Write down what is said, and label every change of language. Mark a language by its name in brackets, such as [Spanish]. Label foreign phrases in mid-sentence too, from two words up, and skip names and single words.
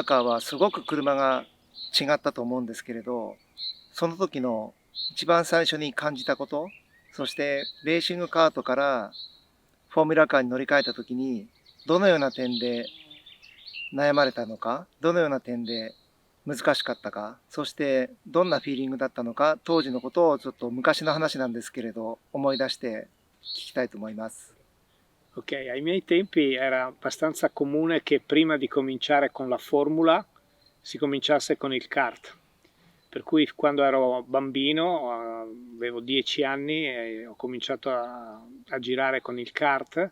[Japanese] カーはすごく車が違ったと思うんですけれど、その時の一番最初に感じたこと、そしてレーシングカートからフォーミュラカーに乗り換えた時にどのような点で悩まれたのか、どのような点で難しかったか、そしてどんなフィーリングだったのか、当時のことをちょっと昔の話なんですけれど思い出して聞きたいと思います。 [Italian] Ok, ai miei tempi era abbastanza comune che prima di cominciare con la formula si cominciasse con il kart. Per cui quando ero bambino, avevo 10 anni e ho cominciato a girare con il kart.